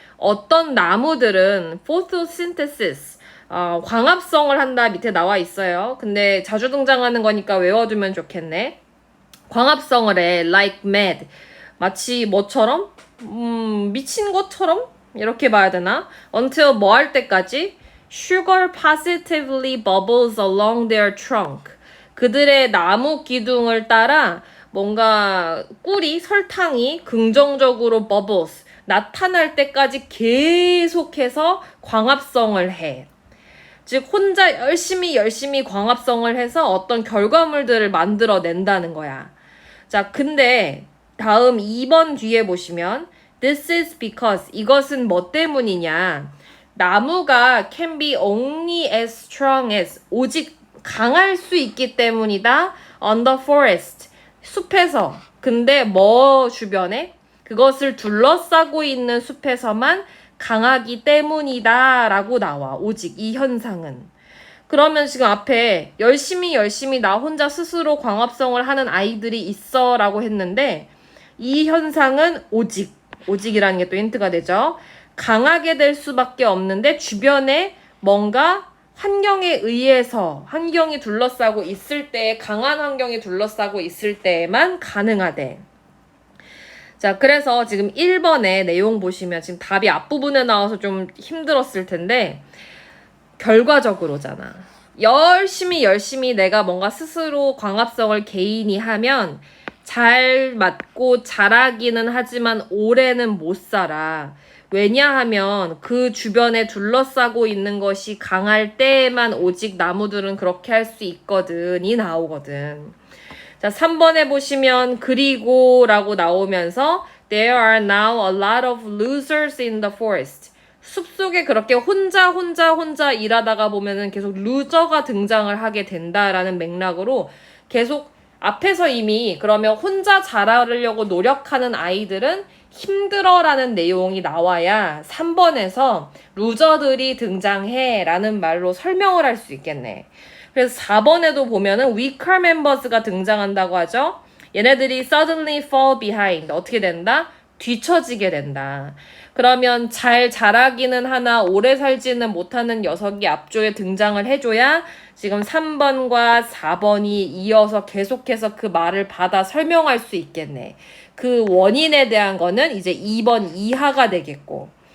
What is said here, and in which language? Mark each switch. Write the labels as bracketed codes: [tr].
[ko] 어떤 나무들은 photosynthesis, 광합성을 한다 밑에 나와 있어요. 근데 자주 등장하는 거니까 외워두면 좋겠네. 광합성을 해, [en] like mad. [ko] 마치 뭐처럼? 미친 것처럼? 이렇게 봐야 되나? until 뭐 할 때까지? [en] Sugar positively bubbles along their trunk. [ko] 그들의 나무 기둥을 따라 뭔가 꿀이, 설탕이 긍정적으로 bubbles, 나타날 때까지 계속해서 광합성을 해. 즉 혼자 열심히 광합성을 해서 어떤 결과물들을 만들어낸다는 거야. 자, 근데 다음 2번 뒤에 보시면 [en] This is because, [ko] 이것은 뭐 때문이냐. [en] 나무가 can be only as strong as, [ko] 오직 강할 수 있기 때문이다. [en] on the forest, 숲에서. [ko] 근데 뭐 주변에? 그것을 둘러싸고 있는 숲에서만 강하기 때문이다 라고 나와. 오직 이 현상은. 그러면 지금 앞에 열심히 나 혼자 스스로 광합성을 하는 아이들이 있어 라고 했는데 이 현상은 오직이라는 게 또 힌트가 되죠. 강하게 될 수밖에 없는데 주변에 뭔가 환경에 의해서 환경이 둘러싸고 있을 때, 강한 환경이 둘러싸고 있을 때에만 가능하대. 자, 그래서 지금 1번의 내용 보시면 지금 답이 앞부분에 나와서 좀 힘들었을 텐데 결과적으로잖아. 열심히 내가 뭔가 스스로 광합성을 개인이 하면 잘 맞고 자라기는 하지만 오래는 못 살아. 왜냐하면 그 주변에 둘러싸고 있는 것이 강할 때에만 오직 나무들은 그렇게 할 수 있거든이 나오거든. 자, 3번에 보시면 그리고 라고 나오면서 [en] There are now a lot of losers in the forest. [ko] 숲속에 그렇게 혼자 일하다가 보면은 계속 루저가 등장을 하게 된다라는 맥락으로 계속 앞에서 이미 그러면 혼자 자라려고 노력하는 아이들은 힘들어라는 내용이 나와야 3번에서 루저들이 등장해 라는 말로 설명을 할 수 있겠네. 그래서 4번에도 보면은 [en] weaker members [ko] 가 등장한다고 하죠. [en] 얘네들이 suddenly fall behind. [ko] 어떻게 된다? 뒤처지게 된다. 그러면 잘 자라기는 하나 오래 살지는 못하는 녀석이 앞쪽에 등장을 해줘야 지금 3번과 4번이 이어서 계속해서 그 말을 받아 설명할 수 있겠네. 그 원인에 대한 거는 이제 2번 이하가 되겠고.